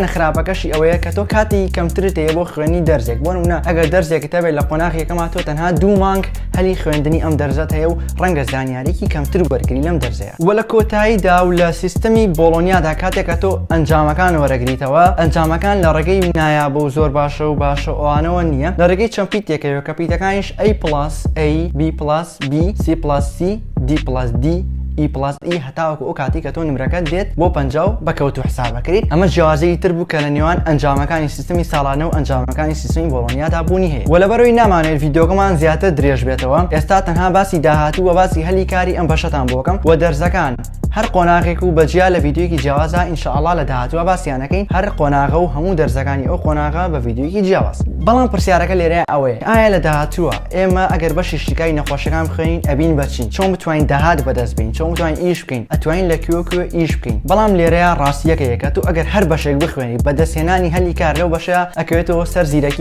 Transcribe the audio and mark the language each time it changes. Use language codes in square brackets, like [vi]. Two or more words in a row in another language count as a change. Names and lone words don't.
[ckb] خراپەکەشی ئەوەیە کە تۆ کاتی کەمترت هەیە بۆ خوێنی دەرزێک بۆ نمونە ئەگەر دەرزێکت هەبێت لە قۆناغ یەکەما تۆ تەنها 2 مانگ هەلی خوێندنی ئەم دەرزەت هەیە و ڕەنگە زانیاریی کەمتر وەرگری لەم دەرزەیە و لە کۆتاییدا و لە سیستمی بۆڵۆنیادا کاتێکە تۆ ئەنجامەکان وەرەگریتەوە ئەنجامەکان لە ڕێگەی نایابە و زۆر باشە و باشە ئەوانەوە نییە لە ڕێگەی چەند پیتێکەوە کە پیتەکانیش A+A B+B C+C D+D E+E هەتاوەکو ئەو کاتی کە تۆ نمرەکەت دێت بۆ 50 بەکەوتو حسابەکەیت ئەمە جیاوازەی تر بوو کە لە نێوان ئەنجامەکانی سیستمی ساڵانە و ئەنجامەکانی سیستمی بۆڵۆنیادا بوونی هەیە و لەبەرەوەی نامانێت ڤیدۆگەمان زیاتر درێژ بێتەوە ئێستا تەنها باسی داهاتوو و باسی هەلی کاری ئەم بەشەتان بۆکەم و دەرزەکان هەر قۆناغێک و بەجیا لە ڤیدیۆیەکی جیاوازە ئینشاءالله لە داهاتووە باسییانەکەین هەر قۆناغە و هەموو دەرزەکانی ئەو قۆناغە بە ڤیدیۆیەکی جیاواز بەڵام پرسیارەکە لێرە ئەوەیە ئایا لە داهاتووە ئێمە ئەگەر بەشی شتیکاری نەخۆشیەکان بخوێنین ئەبین بەچین چۆن بتوانین داهات بەدەست بین چۆن بتوانین ئیش بکەین ئەتوانین لە کوێ ئیش بکەین بەڵام لێرەیە ڕاستیەکەیە کە تۆ ئەگەر هەر بەشێک بخوێنی بەدەستهێنانی هەلی کار لەو بەشەیە ئەکەوێتەوە سەر زیرەکی